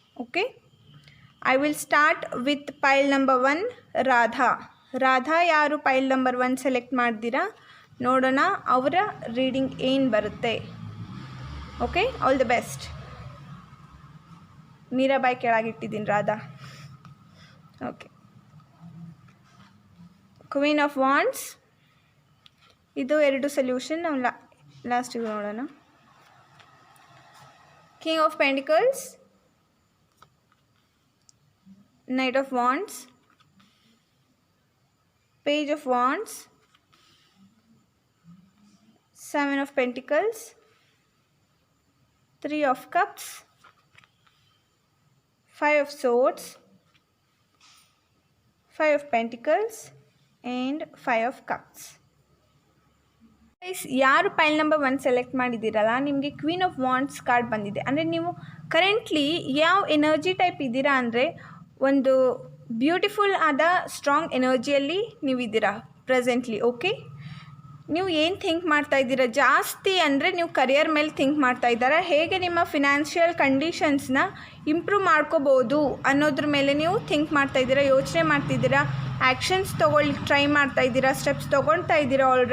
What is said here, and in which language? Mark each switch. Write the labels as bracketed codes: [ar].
[en] okay, I will start with file number 1 [kn] Radha ಯಾರು ಪೈಲ್ number 1 select ಮಾಡ್ತೀರಾ ನೋಡೋಣ ಅವರ ರೀಡಿಂಗ್ ಏನು ಬರುತ್ತೆ. [en] Okay, all the best. [kn] Mirabai ಕೆಳಗಿಟ್ಟಿದ್ದೀನಿ Radha. Okay, queen of wands, ಇದು 2 ಸೊಲ್ಯೂಷನ್ ನಾವು ಲಾಸ್ಟಿಗೆ ನೋಡೋಣ. [en] King of pentacles, knight of wands, Page of Wands, 7 of Pentacles, 3 of Cups, 5 of Swords, 5 of Pentacles and 5 of Cups. [kn] ಯಾರು ಪೈಲ್ ನಂಬರ್ 1 ಸೆಲೆಕ್ಟ್ ಮಾಡಿದ್ದೀರಲ್ಲ ನಿಮಗೆ queen of wands card ಬಂದಿದೆ. ಅಂದರೆ ನೀವು currently ಯಾವ ಎನರ್ಜಿ ಟೈಪ್ ಇದ್ದೀರಾ ಅಂದರೆ ಒಂದು ಬ್ಯೂಟಿಫುಲ್ ಆದ ಸ್ಟ್ರಾಂಗ್ ಎನರ್ಜಿಯಲ್ಲಿ ನೀವಿದ್ದೀರಾ ಪ್ರೆಸೆಂಟ್ಲಿ. ಓಕೆ, ನೀವು ಏನು ಥಿಂಕ್ ಮಾಡ್ತಾ ಇದ್ದೀರಾ ಜಾಸ್ತಿ ಅಂದರೆ ನೀವು ಕರಿಯರ್ ಮೇಲೆ ಥಿಂಕ್ ಮಾಡ್ತಾ ಇದ್ದೀರಾ, ಹೇಗೆ ನಿಮ್ಮ ಫಿನಾನ್ಷಿಯಲ್ ಕಂಡೀಷನ್ಸ್ನ ಇಂಪ್ರೂವ್ ಮಾಡ್ಕೋಬೋದು ಅನ್ನೋದ್ರ ಮೇಲೆ ನೀವು ಥಿಂಕ್ ಮಾಡ್ತಾ ಇದ್ದೀರಾ, ಯೋಚನೆ ಮಾಡ್ತಿದ್ದೀರಾ, ಆ್ಯಕ್ಷನ್ಸ್ ಟ್ರೈ ಮಾಡ್ತಾ ಇದ್ದೀರಾ, ಸ್ಟೆಪ್ಸ್ ತೊಗೊಳ್ತಾ ಇದ್ದೀರಾ.